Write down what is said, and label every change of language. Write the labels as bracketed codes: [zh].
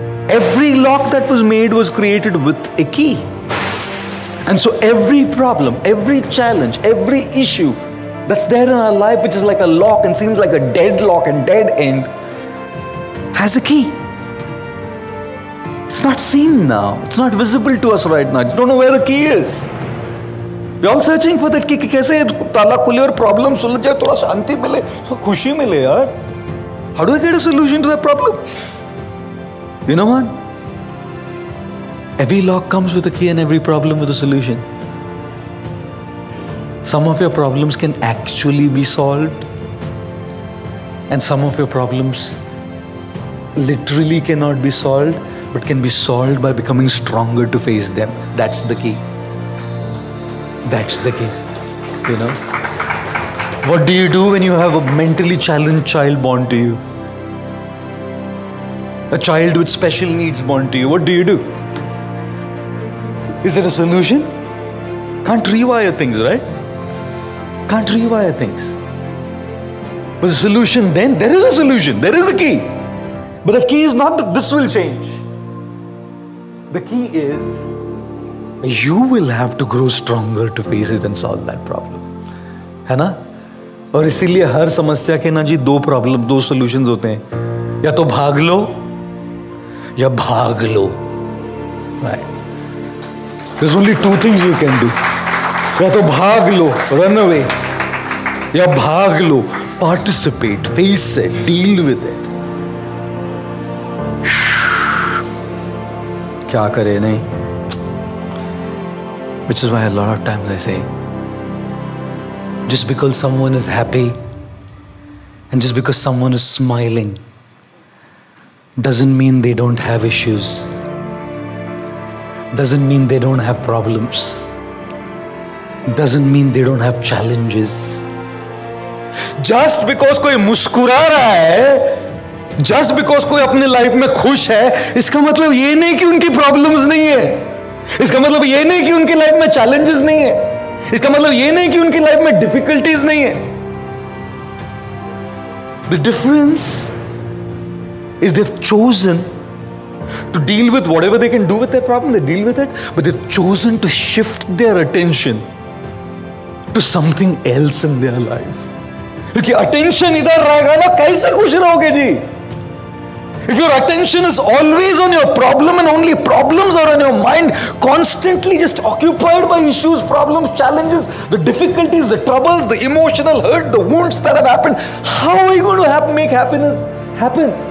[en] Every lock that was made was created with a key. And so every problem, every challenge, every issue that's there in our life, which is like a lock and seems like a deadlock and dead end, has a key. It's not seen now. It's not visible to us right now. You don't know where the key is. We're all searching for that key. [hi] कैसे ताला खुले और problem सुलझ जाए, थोड़ा शांति मिले, थोड़ा खुशी मिले यार. [en] How do I get a solution to that problem? You know what? Every lock comes with a key and every problem with a solution. Some of your problems can actually be solved, and some of your problems literally cannot be solved, but can be solved by becoming stronger to face them. That's the key. That's the key. You know? What do you do when you have a mentally challenged child born to you? A child with special needs born to you. What do you do? Is there a solution? Can't rewire things, right? Can't rewire things. But the solution then, there is a solution. There is a key. But the key is not that this will change. The key is you will have to grow stronger to face it and solve that problem. [hi] है ना? और इसीलिए हर समस्या के ना जी दो solutions होते हैं. या तो भाग लो या भाग लो. Right? [en] There's only two things you can do. [hi] या तो भाग लो, [en] run away, [hi] या भाग लो, [en] participate, face it, deal with it. [hi] क्या करे नहीं? [en] Which is why a lot of times I say, just because someone is happy and just because someone is smiling doesn't mean they don't have issues. Doesn't mean they don't have problems. Doesn't mean they don't have challenges. Just because [hi] कोई मुस्कुरा रहा है, [en] just because [hi] कोई अपने life में खुश है, इसका मतलब ये नहीं कि उनकी प्रॉब्लम्स नहीं है. इसका मतलब ये नहीं कि उनकी लाइफ में चैलेंजेस नहीं है. इसका मतलब ये नहीं कि उनकी लाइफ में डिफिकल्टीज नहीं है. [en] The difference is they've chosen to deal with whatever they can do with their problem. They deal with it, but they've chosen to shift their attention to something else in their life. [hi] क्योंकि attention इधर रहेगा ना, कैसे खुश रहोगे जी? [en] If your attention is always on your problem and only problems are on your mind, constantly just occupied by issues, problems, challenges, the difficulties, the troubles, the emotional hurt, the wounds that have happened, how are you going to make happiness happen?